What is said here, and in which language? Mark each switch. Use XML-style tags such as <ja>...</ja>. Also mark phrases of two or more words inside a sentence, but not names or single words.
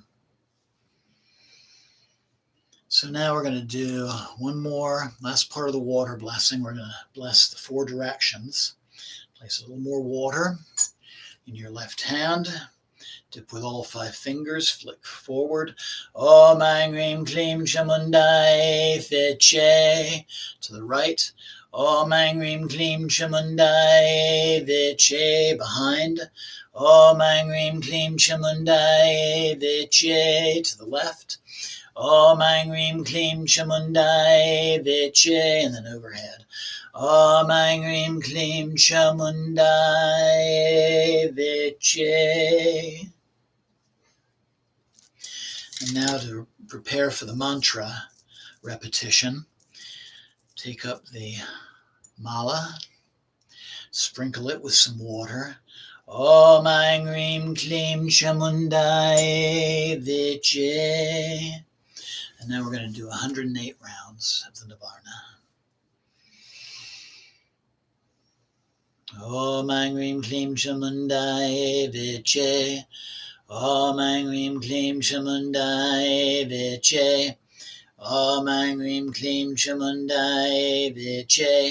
<en>So now we're going to do one more, last part of the water blessing. We're going to bless the 4 directions. Place a little more water in your left hand. Dip with all 5 fingers, flick forward.</en> <sa>Om Aing Rim Klim Chamundai Viche.</sa> <en>To the right.</en> <sa>Om Aing Rim Klim Chamundai Viche.</sa> <en>Behind.</en> <sa>Om Aing Rim Klim Chamundai Viche.</sa> <en>To the left.</en> <sa>Om Aing Rim Klim Chamundai Viche.</sa> <en>And then overhead.</en> <sa>Om Aing Rim Klim Chamundai Viche.</sa> <en>And now to prepare for the mantra repetition, take up the mala, sprinkle it with some water.</en> <sa>Om Aing Rim Klim Chamundai Viche.</sa> <en>And now we're going to do 108 rounds of the Nivarna.</en> <sa>Om Aing Rim Klim Chamundai Viche. Om Aing Rim Klim Chamundai Viche. Om Aing Rim Klim Chamundai Viche.</sa>